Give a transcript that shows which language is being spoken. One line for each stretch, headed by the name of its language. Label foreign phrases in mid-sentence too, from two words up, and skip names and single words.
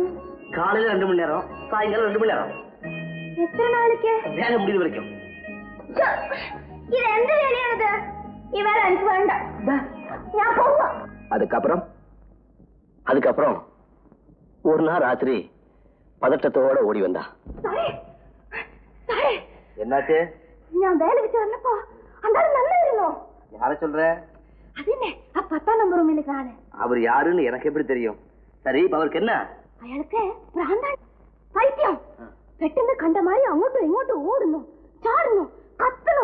Tamil: காலையில 2 மணி நேரம், சாயங்காலம் 2 மணி நேரம். എത്ര നാளைക്ക്? வேலை முடிவு வரைக்கும். இது எந்த வேலையானது? ഈ வேலை எனக்கு வேண்டாம், நான் போவேன். அதுக்கப்புறம் ஒரு நாள் ராத்திரி பதட்டத்தோட ஓடி வந்தா. என்னாச்சு? நான் வேலைக்கு சேர்ந்தப்போ அந்த நல்லா இருந்தோம். யார சொல்ற? அது என்ன, 10ஆம் நம்பர் ரூமில் இருக்கானே. அவர் யாருன்னு எனக்கு எப்படி தெரியும்? சரி, இப்ப அவருக்கு என்ன?
Malayalam: അയാൾക്ക് ഭ്രാന്താണ്, പൈത്യം. പെട്ടെന്ന് കണ്ട മാതിരി അങ്ങോട്ടും ഇങ്ങോട്ടും ഓടുന്നു, ചാടുന്നു, കത്തുന്നു.